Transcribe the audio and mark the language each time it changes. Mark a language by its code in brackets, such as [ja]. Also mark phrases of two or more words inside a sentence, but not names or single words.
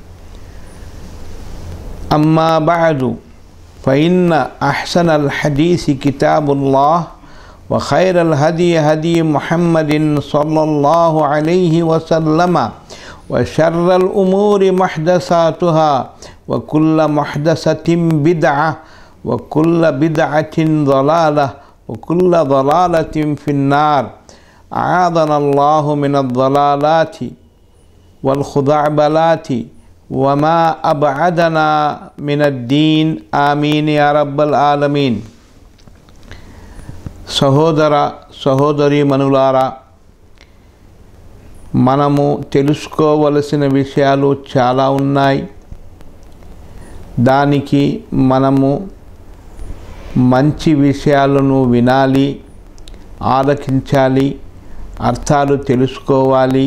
[ar] أما بعد فإن أحسن الحديث كتاب الله وخير الهدي هدي محمد صلى الله عليه وسلم وشر الأمور محدثاتها وكل محدثة بدعة وكل بدعة ضلالة وكل ضلالة في النار. أعاذنا الله من الضلالات والخزعبلات وما أبعدنا من الدين. آمين يا رب العالمين. [te] సహోదర సహోదరీమణులారా, మనము తెలుసుకోవలసిన విషయాలు చాలా ఉన్నాయి. దానికి మనము మంచి విషయాలను వినాలి, ఆలకించాలి, అర్థాలు తెలుసుకోవాలి.